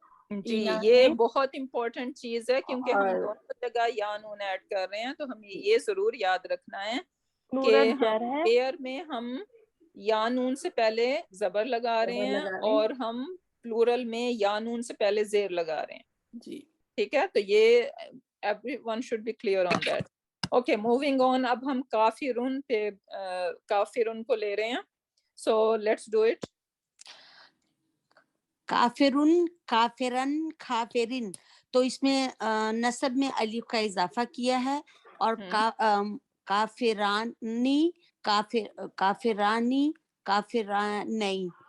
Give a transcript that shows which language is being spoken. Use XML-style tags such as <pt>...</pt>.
<ur>جی یہ بہت امپورٹنٹ چیز ہے کیونکہ ہم دونوں جگہ یا نون ایڈ کر رہے ہیں, تو ہمیں یہ ضرور یاد رکھنا ہے کہ پیئر میں ہم یا نون سے پہلے زبر لگا رہے ہیں اور ہم پلورل میں یا نون سے پہلے زیر لگا رہے ہیں. جی ٹھیک ہے, تو یہ</ur> <en>everyone should be clear on that. Okay, moving on.</en> <ur>اب ہم کافرون پہ کافرون کو لے رہے ہیں,</ur> <en>so let's do it.</en> <ur>کافرن کافرن کافرن, تو اس میں نسب میں الف کا اضافہ کیا ہے, اور کافرانی کافرانی کافرانی</ur>